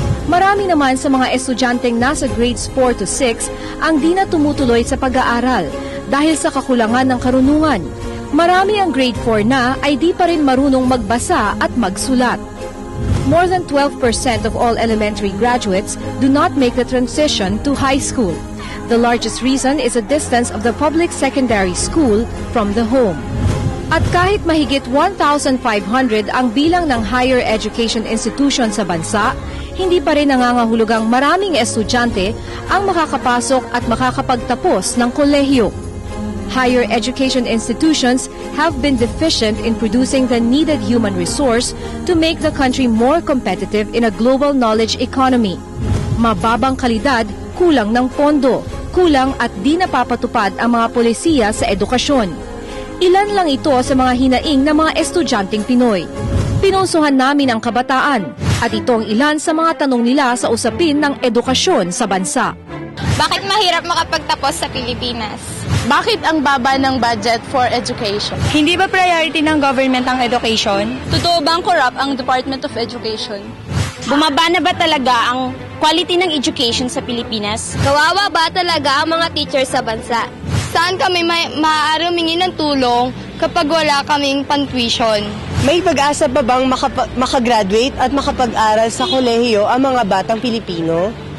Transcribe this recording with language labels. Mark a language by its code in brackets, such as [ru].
[tl] Marami naman sa mga estudyanteng nasa grades 4 to 6 ang di na tumutuloy sa pag-aaral dahil sa kakulangan ng karunungan. Marami ang grade 4 na ay di pa rin marunong magbasa at magsulat. [en] More than 12% of all elementary graduates do not make the transition to high school. The largest reason is the distance of the public secondary school from the home. [tl] At kahit mahigit 1,500 ang bilang ng higher education institution sa bansa, hindi pa rin nangangahulugang maraming estudyante ang makakapasok at makakapagtapos ng kolehiyo. [en] Higher education institutions have been deficient in producing the needed human resource to make the country more competitive in a global knowledge economy. [tl] Mababang kalidad, kulang ng pondo, kulang at di napapatupad ang mga polisiya sa edukasyon. Ilan lang ito sa mga hinaing ng mga estudyanteng Pinoy. Pinusuhan namin ang kabataan at ito ang ilan sa mga tanong nila sa usapin ng edukasyon sa bansa. Bakit mahirap makapagtapos sa Pilipinas? Bakit ang baba ng budget [en] for education? [tl] Hindi ba priority ng government ang education? Totoo bang corrupt ang Department of Education? Bumaba na ba talaga ang quality ng education sa Pilipinas? Kawawa ba talaga ang mga teachers sa bansa? Saan kami maaari humingi ng tulong kapag wala kaming pan-tuition? May pag-asa pa bang makagraduate at makapag-aral sa kolehiyo ang mga batang Pilipino?